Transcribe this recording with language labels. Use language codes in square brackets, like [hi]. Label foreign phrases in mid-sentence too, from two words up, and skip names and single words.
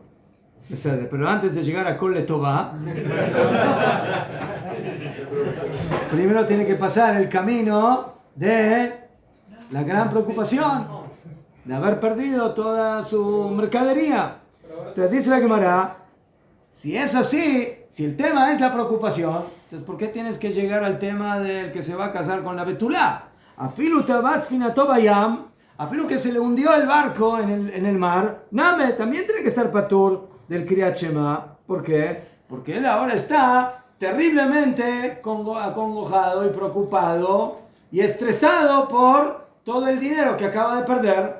[es] Pero antes de llegar a [he] כל טובה, [es] primero tiene que pasar el camino de la gran preocupación de haber perdido toda su mercadería. Entonces dice la Gemara, si es así, si el tema es la preocupación, entonces ¿por qué tienes que llegar al tema del que se va a casar con la betulá? [he] אפילו טבעה ספינתו בים, [es] afilu que se le hundió el barco en el mar, Name, también tiene que estar patur del [he] קריאת שמע. [es] ¿Por qué? Porque él ahora está terriblemente acongojado y preocupado y estresado por todo el dinero que acaba de perder.